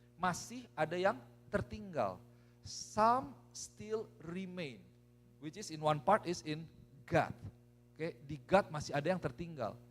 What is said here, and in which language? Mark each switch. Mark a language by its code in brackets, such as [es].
[id] Masih ada yang tertinggal. [en] Some still remain, which is in one part is in Gad. [id] Oke, di Gad masih ada yang tertinggal.